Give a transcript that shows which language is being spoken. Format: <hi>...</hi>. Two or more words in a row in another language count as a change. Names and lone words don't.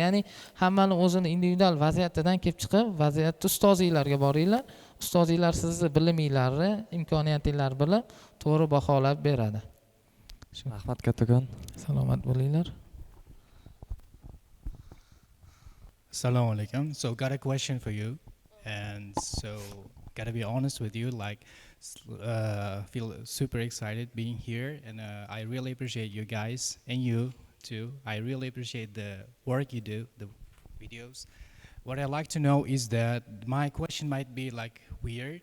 <uz>Ya'ni hammani o'zini individual vaziyatidan kelib chiqib, vaziyatda ustozinglarga boringlar. Ustozinglar sizni biliminglarni, imkoniyatinglarni bilib, to'g'ri baholab beradi. Rahmat kattakon. Salomat bo'linglar. Assalamu alaikum.</uz> <en>So got a question for you, and so gotta be honest with you, like feel super excited being here, and I really appreciate you guys and you too. I really appreciate the work you do, the videos. What I like to know is that my question might be like weird.</en>